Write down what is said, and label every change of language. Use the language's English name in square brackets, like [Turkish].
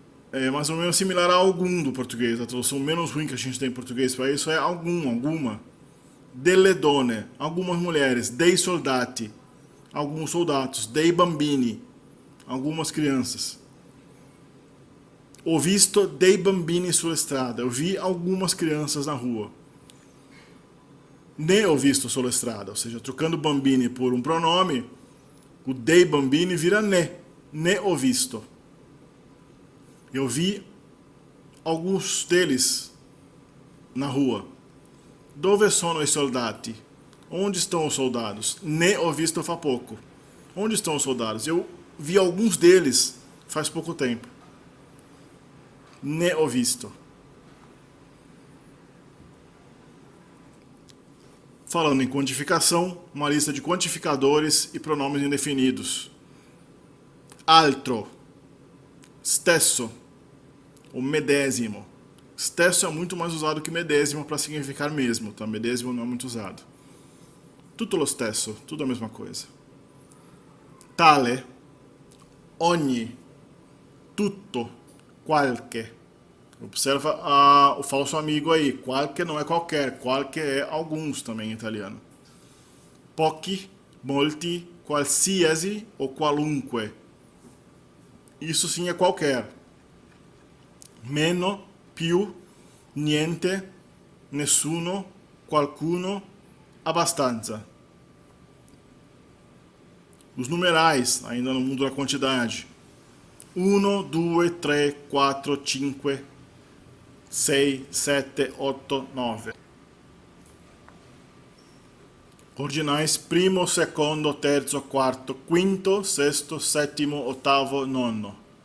[Portuguese] É mais ou menos similar a algum do português. A tradução menos ruim que a gente tem em português para isso é algum, alguma. [Italian] Delle donne, [Portuguese] algumas mulheres. [Italian] Dei soldati, [Portuguese] alguns soldados. [Italian] Dei bambini, [Portuguese] algumas crianças. [Italian] Ho visto dei bambini sulla strada. [Portuguese] Eu vi algumas crianças na rua. [Italian] Ne ho visto sulla strada, [Portuguese] ou seja, trocando bambini por um pronome, o dei bambini vira ne. [Italian] Ne ho visto. [Portuguese] Eu vi alguns deles na rua. [Italian] Dove sono i soldati? [Portuguese] Onde estão os soldados? [Italian] Ne ho visto [Portuguese] fa pouco. Onde estão os soldados? Eu vi alguns deles faz pouco tempo. [Italian] Ne ho visto. [Portuguese] Falando em quantificação, uma lista de quantificadores e pronomes indefinidos. Altro. Stesso. O medésimo. Stesso é muito mais usado que medésimo para significar mesmo, tá? Medésimo não é muito usado. [Italian] Tutto lo stesso, [Portuguese] tudo a mesma coisa. [Italian] Tale, ogni, tutto, qualche. [Portuguese] Observa o falso amigo aí. Qualche não é qualquer, qualche é alguns também em italiano. [Italian] Pochi, molti, qualsiasi ou qualunque. [Portuguese] Isso sim é qualquer. [Italian] Meno, più, niente, nessuno, qualcuno, abbastanza. [Portuguese] Os numerais, ainda no mundo da quantidade. 1, 2, 3, 4, 5, 6, 7, 8, 9. [Italian] Ordinais primo, secondo, terzo, quarto, quinto, sesto, settimo, ottavo, nono.